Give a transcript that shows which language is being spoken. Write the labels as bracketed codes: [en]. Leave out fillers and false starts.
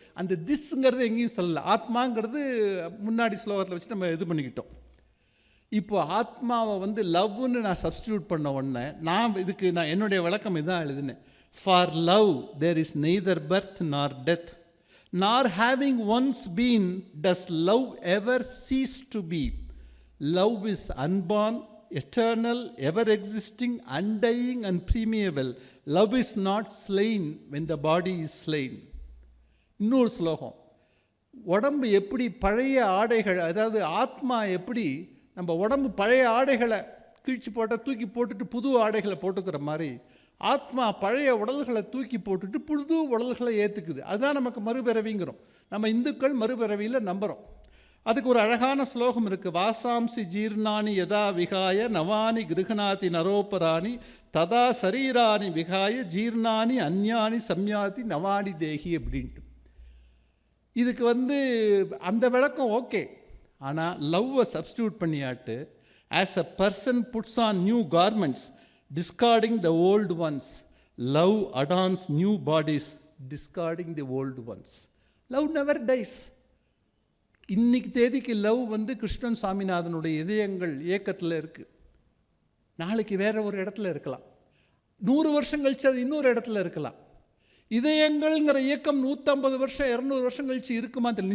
[ta] அந்த திஸ்ங்கிறது எங்கேயும் சொல்லலை. ஆத்மாங்கிறது முன்னாடி ஸ்லோகத்தில் வச்சு நம்ம இது பண்ணிக்கிட்டோம். இப்போ ஆத்மாவை வந்து லவ்னு நான் சப்ஸ்டியூட் பண்ண உடனே இதுக்கு நான் என்னுடைய விளக்கம் இதுதான் எழுதினேன். [en] For love there is neither birth nor death nor having once been does love ever cease to be. Love is unborn, eternal, ever existing, undying and permeable. Love is not slain when the body is slain. [ta] இன்னொரு ஸ்லோகம், உடம்பு எப்படி பழைய ஆடைகள், அதாவது ஆத்மா எப்படி நம்ம உடம்பு பழைய ஆடைகளை கிழிச்சு போட்டால் தூக்கி போட்டுட்டு புது ஆடைகளை போட்டுக்கிற மாதிரி ஆத்மா பழைய உடல்களை தூக்கி போட்டுட்டு புது உடல்களை ஏற்றுக்குது. அதுதான் நமக்கு மறுபிறவிங்கிறோம். நம்ம இந்துக்கள் மறுபிறவியில் நம்புகிறோம். அதுக்கு ஒரு அழகான ஸ்லோகம் இருக்குது. [sa] வாசாம்சி ஜீர்ணானி யதா விகாய நவானி கிருஹநாதி நரோபராணி ததா சரீராணி விகாய ஜீர்ணானி அந்யானி சம்யாதி நவானி தேகி [ta] அப்படின்ட்டு. இதுக்கு அந்த விளக்கம் ஓகே. ஆனால் லவ்வை substitute பண்ணியாட்டு [en] As a person puts on new garments discarding the old ones, love adorns new bodies discarding the old ones. Love never dies. [ta] இன்னைக்கு தேதிக்கு லவ் கிருஷ்ணன் சாமிநாதனுடைய இதயங்கள் இயக்கத்தில் இருக்குது. நாளைக்கு வேற ஒரு இடத்துல இருக்கலாம், 100 வருஷம் கழிச்சு அது இன்னொரு இடத்துல இருக்கலாம். இதயங்கள்ங்கிற இயக்கம் 150 வருஷம் 200 வருஷம் கழிச்சு இருக்குமா தெரியல.